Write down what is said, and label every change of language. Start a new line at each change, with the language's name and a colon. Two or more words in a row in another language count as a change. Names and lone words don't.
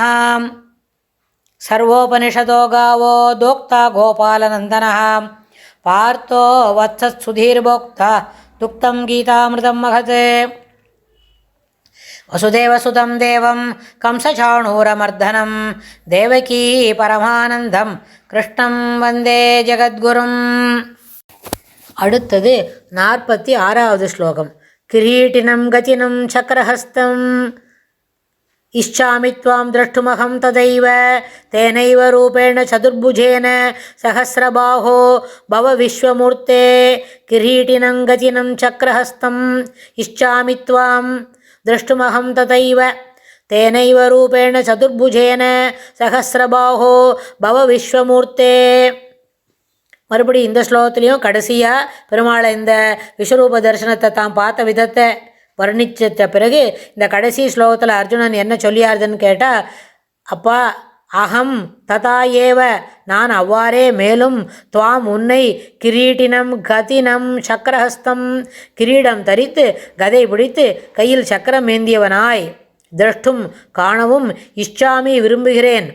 Sanskrit: सर्वोपनिषदो गावो दोक्ता गोपालनन्दनः पार्थो वत्सत्सुधीर्भोक्ता दुक्तं गीतामृतं महत्। वसुदेवसुतं देवं कंसचाणूरमर्दनं देवकी परमानन्दं कृष्णं वन्दे जगद्गुरुम्।
Tamil: அடுத்தது 46வது ஸ்லோகம்.
Sanskrit: किरीटिनं गदिनं चक्रहस्तं इच्छामि त्वां द्रष्टुमहं तदैव तेनैव रूपेण चतुर्भुजेन सहस्रबाहो भव विश्वमूर्ते। किरीटिनं गतिनं चक्रहस्तं इच्छामि त्वां द्रष्टुमहं तथैव तेनैव रूपेण चतुर्भुजेन सहस्रबाहो भव विश्वमूर्ते.
Tamil: மறுபடி இந்த ஸ்லோகத்துலேயும் கடைசியாக பெருமாளை இந்த விஸ்வரூப தரிசனத்தை தான் பார்த்த விதத்தை வர்ணித்த பிறகு இந்த கடைசி ஸ்லோகத்தில் அர்ஜுனன் என்ன சொல்லியாருதுன்னு கேட்டால், அப்பா
Sanskrit: अहं तथा एव
Tamil: நான் அவ்வாறே மேலும் துவாம் உன்னை
Sanskrit: किरीटिनं गदिनं चक्रहस्तं
Tamil: கிரீடம் தரித்து கதை பிடித்து கையில் சக்கரம் ஏந்தியவனாய் திரஷ்டும் காணவும் இஷ்சாமி விரும்புகிறேன்.